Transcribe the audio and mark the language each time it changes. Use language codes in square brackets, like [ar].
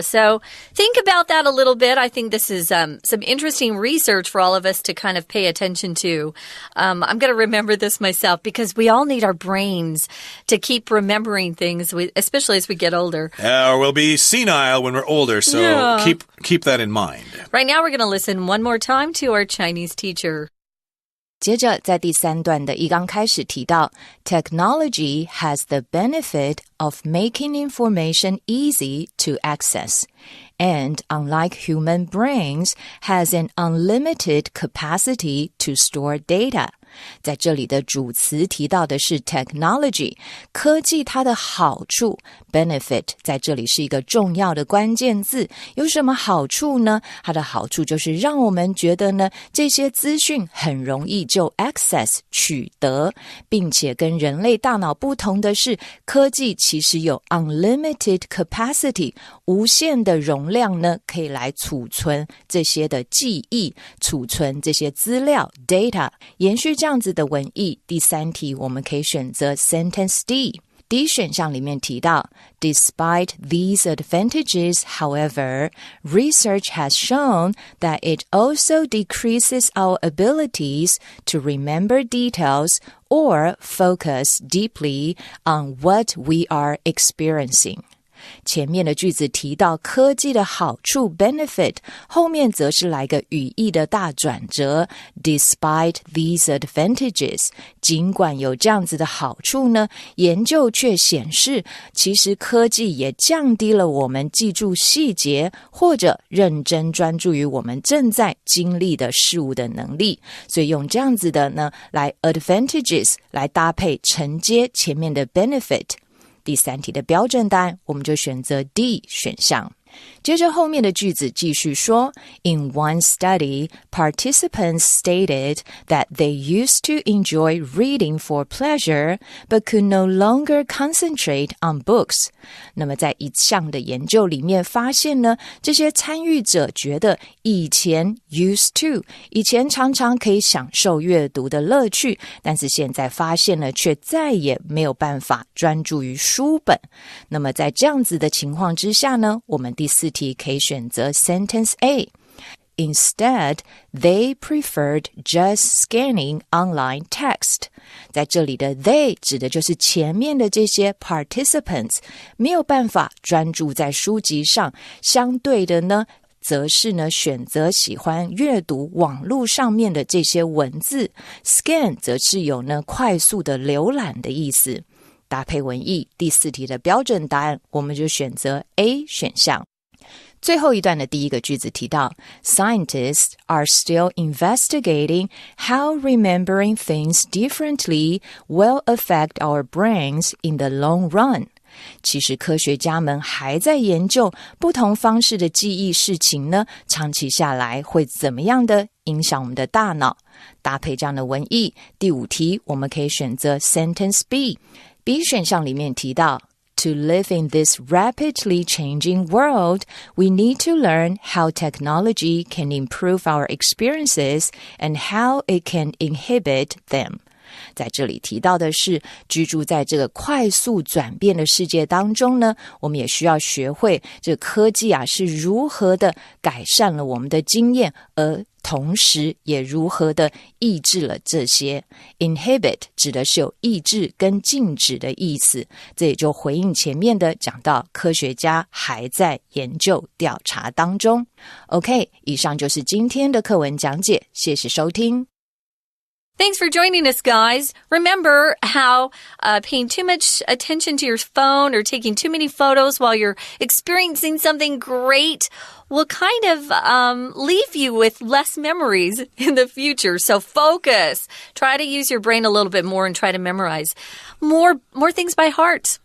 [en] So think about that a little bit. I think this is some interesting research for all of us to kind of pay attention to. I'm going to remember this myself because we all need our brains to keep remembering things, especially as we get older. Or we'll be senile when we're older, so keep that in mind. Right now we're going to listen one more time to our Chinese teacher. [zh] 接着在第3段的一刚开始提到 [en] Technology has the benefit of making information easy to access. And unlike human brains, has an unlimited capacity to store data. [zh] 在这里的主词提到的是 technology， 科技它的好处 benefit 在这里是一个重要的关键字。有什么好处呢？它的好处就是让我们觉得呢，这些资讯很容易就 access 取得，并且跟人类大脑不同的是，科技其实有 unlimited capacity， 无限的容量呢，可以来储存这些的记忆，储存这些资料 data。延续这样子的文意，第三题我们可以选择 sentence D。D 选项里面提到 [en] Despite these advantages, however, research has shown that it also decreases our abilities to remember details or focus deeply on what we are experiencing. [zh] 前面的句子提到科技的好处 benefit， 后面则是来个语义的大转折 [en] Despite these advantages， [zh] 尽管有这样子的好处呢，研究却显示其实科技也降低了我们记住细节或者认真专注于我们正在经历的事物的能力。所以用这样子的呢来 advantages 来搭配承接前面的 benefit。第三题的标准答案我们就选择 D 选项。接着后面的句子继续说 [en] In one study, participants stated that they used to enjoy reading for pleasure, but could no longer concentrate on books. [zh] 那么在一项的研究里面发现呢，这些参与者觉得以前 used to 以前常常可以享受阅读的乐趣，但是现在发现呢，却再也没有办法专注于书本。那么在这样子的情况之下呢，我们第四题可以选择 sentence A。 [en] Instead, they preferred just scanning online text. [zh] 在这里的 they 指的就是前面的这些 participants 没有办法专注在书籍上，相对的呢，则是呢选择喜欢阅读网络上面的这些文字。 Scan 则是有呢快速的浏览的意思。搭配文意，第四题的标准答案我们就选择 A 选项。最后一段的第一个句子提到 [en] Scientists are still investigating how remembering things differently will affect our brains in the long run. [zh] 其实科学家们还在研究不同方式的记忆事情呢，长期下来会怎么样的影响我们的大脑。搭配这样的文意，第五题我们可以选择 sentence B。B 选项里面提到 [en] To live in this rapidly changing world, we need to learn how technology can improve our experiences and how it can inhibit them. [zh] 在这里提到的是，居住在这个快速转变的世界当中呢，我们也需要学会这个科技啊是如何的改善了我们的经验，而同时也如何的抑制了这些。 Inhibit 指的是有抑制跟禁止的意思，这也就回应前面的讲到科学家还在研究调查当中。 OK， 以上就是今天的课文讲解，谢谢收听。 [en] Thanks for joining us, guys. Remember how paying too much attention to your phone or taking too many photos while you're experiencing something great will kind of leave you with less memories in the future. So focus. Try to use your brain a little bit more and try to memorize more things by heart.